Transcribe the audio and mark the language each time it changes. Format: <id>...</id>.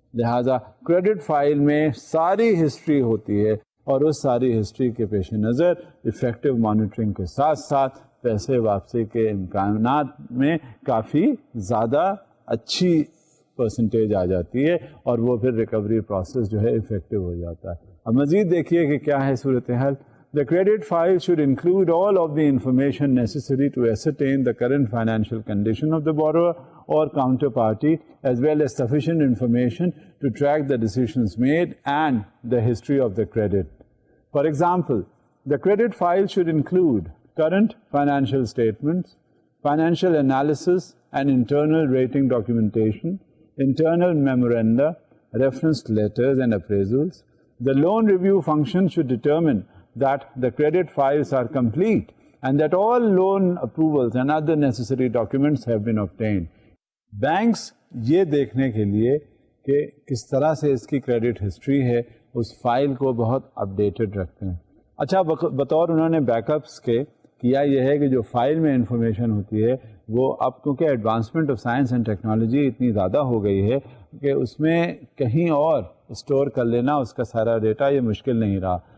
<ur>لہذا credit file میں ساری ہسٹری ہوتی ہے, اور اس ساری ہسٹری کے پیش نظر افیکٹو مانیٹرنگ کے ساتھ ساتھ پیسے واپسی کے امکانات میں کافی زیادہ اچھی پرسنٹیج آ جاتی ہے, اور وہ پھر ریکوری پروسیس جو ہے افیکٹو ہو جاتا ہے. اب مزید دیکھیے کہ کیا ہے صورتحال.</ur> <en>The credit file should include all of the information necessary to ascertain the current financial condition of the borrower or counterparty, as well as sufficient information to track the decisions made and the history of the credit. For example, the credit file should include current financial statements, financial analysis and internal rating documentation, internal memoranda, reference letters and appraisals. The loan review function should determine that the credit files are complete and that all loan approvals and other necessary documents have been obtained.</en> <ur>Banks یہ دیکھنے کے لیے کہ کس طرح سے اس کی credit history ہے اس فائل کو بہت اپڈیٹڈ رکھتے ہیں. اچھا, بطور انہوں نے بیک اپس کے کیا یہ ہے کہ جو فائل میں انفارمیشن ہوتی ہے وہ اب کیونکہ advancement of science and technology اتنی زیادہ ہو گئی ہے کہ اس میں کہیں اور اسٹور کر لینا اس کا سارا ڈیٹا یہ مشکل نہیں رہا.</ur>